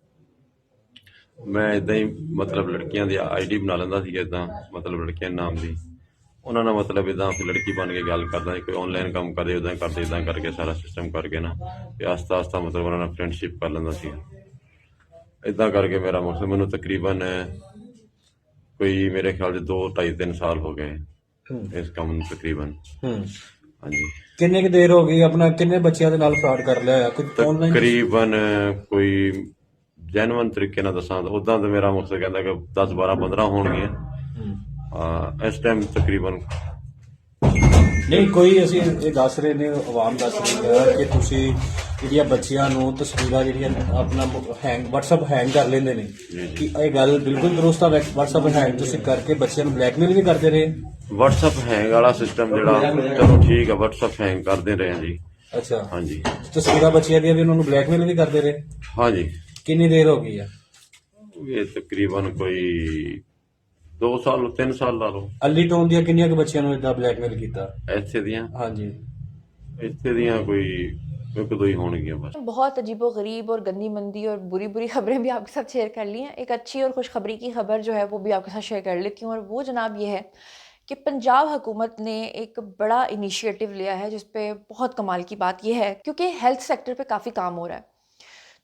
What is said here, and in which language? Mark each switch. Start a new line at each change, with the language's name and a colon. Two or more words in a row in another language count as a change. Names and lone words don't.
Punjabi: میں ادھر ہی مطلب لڑکیاں دی آئی ڈی بنا لینا سی، ادھر مطلب لڑکیاں نام دی انہوں نے مطلب ادھر لڑکی بن کے گل کرنا، کوئی آن لائن کام کرے ادھر کرتے ادھر کر کے سارا سسٹم کر کے نا کہ آہستہ آہستہ مطلب انہوں نے فرینڈ شپ کر لینا سی۔ ادھر کر کے میرا مقصد مینوں تقریباً کوئی میرے خیال سے 2-2.5-3 سال ہو گئے اس کام تقریباً۔ ہاں جی، ਕਿੰਨੇ ਕੁ ਦੇਰ ਹੋ ਗਈ ਆਪਣਾ ਕਿੰਨੇ ਬੱਚਿਆਂ ਦੇ ਨਾਲ ਫਰਾਡ ਕਰ ਲਿਆ ਕੋਈ ਆਨਲਾਈਨ تقریباً کوئی جینون طریقے نال دساں تو اداں تو میرا مقصد کہندا کہ 10-12-15 ہون گے اس ٹائم تقریباً۔ ਨਹੀਂ ਕੋਈ ਅਸੀਂ ਇਹ ਦੱਸ ਰਹੇ ਨੇ ਆਵਾਮ ਦੱਸ ਰਹੀ ਹੈ ਕਿ ਤੁਸੀਂ ਜਿਹੜੀਆਂ ਬੱਚੀਆਂ ਨੂੰ ਤਸਵੀਰਾਂ ਜਿਹੜੀਆਂ ਆਪਣਾ ਹੈਂਗ WhatsApp ਹੈਂਗ ਕਰ ਲੈਂਦੇ ਨੇ ਕਿ ਇਹ ਗੱਲ ਬਿਲਕੁਲ ਦਰੁਸਤ ਆ WhatsApp ਹੈਂਗ ਤੁਸੀਂ ਕਰਕੇ ਬੱਚਿਆਂ ਨੂੰ ਬਲੈਕਮੇਲ ਵੀ ਕਰਦੇ ਰਹੇ WhatsApp ਹੈਂਗ ਵਾਲਾ ਸਿਸਟਮ ਜਿਹੜਾ ਚਲੋ ਠੀਕ ਹੈ WhatsApp ਹੈਂਗ ਕਰਦੇ ਰਹੇ ਜੀ। ਅੱਛਾ ਹਾਂਜੀ ਤਸਵੀਰਾਂ ਬੱਚਿਆਂ ਦੀਆਂ ਵੀ ਉਹਨਾਂ ਨੂੰ ਬਲੈਕਮੇਲ ਵੀ ਕਰਦੇ ਰਹੇ ਹਾਂਜੀ। ਕਿੰਨੀ ਦੇਰ ਹੋ ਗਈ ਆ ਇਹ ਤਕਰੀਬਨ ਕੋਈ 2 ਸਾਲ 3 ਸਾਲ ਲਾ ਲਓ। ਅੱਲੀ ਟੋਨ ਦੀਆਂ ਕਿੰਨੀਆਂ ਕੁ ਬੱਚਿਆਂ ਨੂੰ ਇਦਾਂ ਬਲੈਕਮੇਲ ਕੀਤਾ ਇੱਥੇ ਦੀਆਂ ਹਾਂਜੀ ਕੋਈ ਇੱਕ ਦੋ ਹੀ ਹੋਣਗੀਆਂ بس۔
Urdu: بہت عجیب و غریب اور گندی مندی اور بری بری خبریں بھی آپ کے ساتھ شیئر کر لی ہیں۔ ایک اچھی اور خوشخبری کی خبر جو ہے وہ بھی آپ کے ساتھ شیئر کر لیتی ہوں، اور وہ جناب یہ ہے کہ پنجاب حکومت نے ایک بڑا انیشیٹو لیا ہے، جس پہ بہت کمال کی بات یہ ہے کیونکہ ہیلتھ سیکٹر پہ کافی کام ہو رہا ہے۔